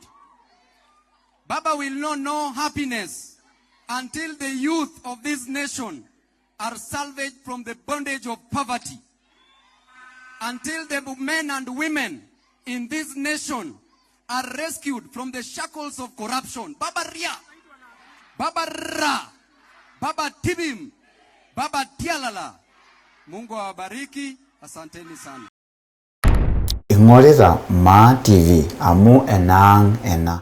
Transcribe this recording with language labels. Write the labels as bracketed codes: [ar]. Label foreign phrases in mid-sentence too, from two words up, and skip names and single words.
[en] Baba will know no happiness until the youth of this nation are salvaged from the bondage of poverty, until the men and women in this nation are rescued from the shackles of corruption. [sw] Baba Ria, Baba Ra, Baba Tibim, Baba Tialala. Mungu awabariki, asanteni sana. [mas] Ingorita Ma TV amu enang ena.